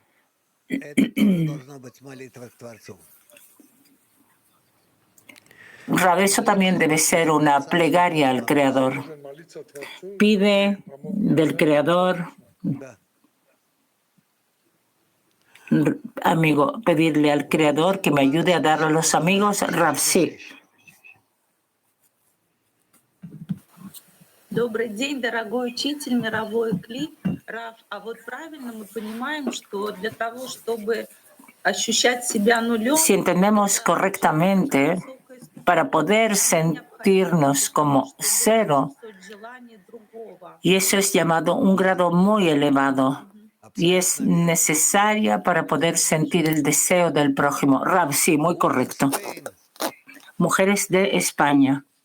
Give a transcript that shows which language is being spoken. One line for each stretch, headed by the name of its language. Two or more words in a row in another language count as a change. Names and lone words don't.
Spanish: Rab, eso también debe ser una plegaria al Creador. Pide del Creador, amigo, pedirle al Creador que me ayude a dar a los amigos. Rab, sí.
Russian: Добрый день, дорогой учитель, мировой клип. Раф, а вот правильно мы понимаем, что для того, чтобы ощущать себя нулем...
Spanish: Si entendemos correctamente, para poder sentirnos como cero, y eso es llamado un grado muy elevado, y es necesaria para poder sentir el deseo del prójimo. Rab, sí, muy correcto. Mujeres de España.